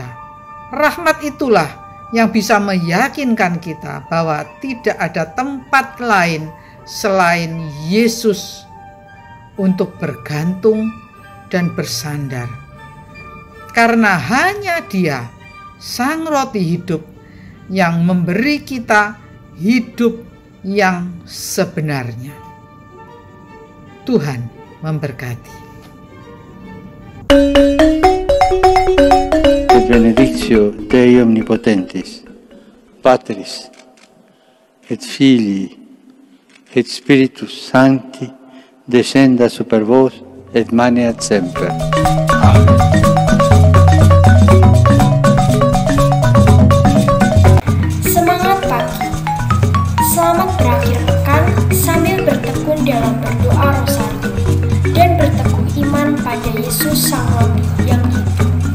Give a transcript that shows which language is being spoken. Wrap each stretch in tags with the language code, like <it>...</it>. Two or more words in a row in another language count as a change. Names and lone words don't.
<id>Rahmat itulah yang bisa meyakinkan kita bahwa tidak ada tempat lain selain Yesus untuk bergantung dan bersandar. Karena hanya Dia, Sang Roti hidup, yang memberi kita hidup yang sebenarnya. Tuhan memberkati.</id> <la>Et benedictio Dei Omnipotentis, Patris, et Filii, et Spiritus Sancti, descenda super vos et maneat semper. Amen.</la> <id>Semangat pagi. Selamat berakhir pekan sambil bertekun dalam berdoa rosari dan berteguh iman pada Yesus Sang Roti yang hidup.</id>